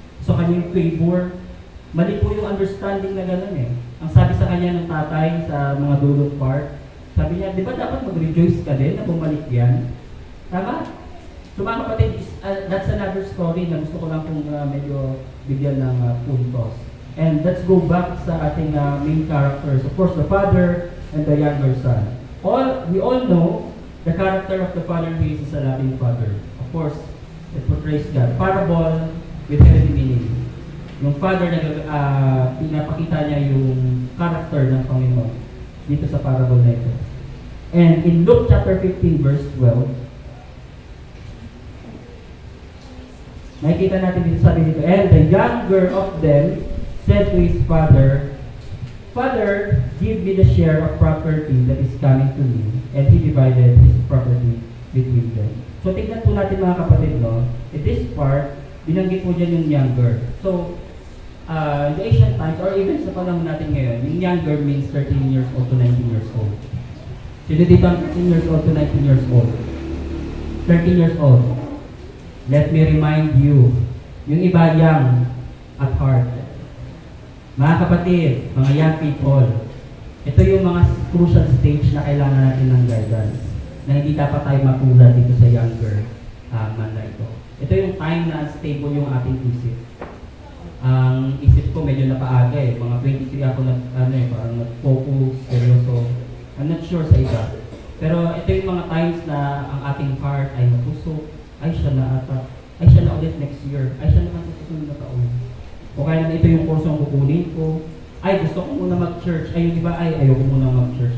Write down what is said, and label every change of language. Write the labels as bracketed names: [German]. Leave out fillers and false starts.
[Filipino] So, kanya yung favor. Mali po yung understanding na gano'n eh. Ang sabi sa kanya ng tatay sa mga dulot part, sabi niya, di ba dapat mag-rejoice ka din na bumalik yan? Tama? So mga kapatid, [English] that's another story [Filipino] na gusto ko lang kung medyo bigyan ng puntos. [English] And let's go back [Filipino] sa ating [English] main characters. Of course, the father and the younger son. We all know the character of the father who is a loving father. Of course, it portrays God. Parable with heavenly meaning. [Filipino] Yung father na pinapakita niya yung character ng Panginoon dito sa parable na ito. [English] And in Luke chapter 15 verse 12, [Filipino] nakikita natin dito, sabi dito, [English] and the younger of them said to his father, Father, give me the share of property that is coming to me. And he divided his property between them. [Filipino] So tignan po natin mga kapatid, no? [English] In this part, [Filipino] binanggit po dyan yung younger. [English] So, in the ancient times, or even [Filipino] sa panahon natin ngayon, [English] yung younger means 13 years old to 19 years old. [Filipino] Sino dito ang [English] 13 years old to 19 years old? [Filipino] 13 years old. [English] Let me remind you, [Filipino] yung iba [English] young at heart. [Filipino] Mga kapatid, mga young people, ito yung mga [English] crucial stage [Filipino] na kailangan natin ng guidance, na hindi dapat tayo makulat dito sa younger man na ito. Ito yung time na stable yung ating isip. Ang isip ko medyo napaaga eh. Mga 23 ako parang nag-focus, seryoso. [English] I'm not sure [Filipino] sa iba. Pero ito yung mga times na ang ating heart ay mapusok, ay siya na ata, ay siya na ulit next year, ay siya naman sa susunod na taon. O kaya na ito yung kursong kukunin ko, ay gusto ko muna mag-church, ay yung iba ay ayoko muna mag-church.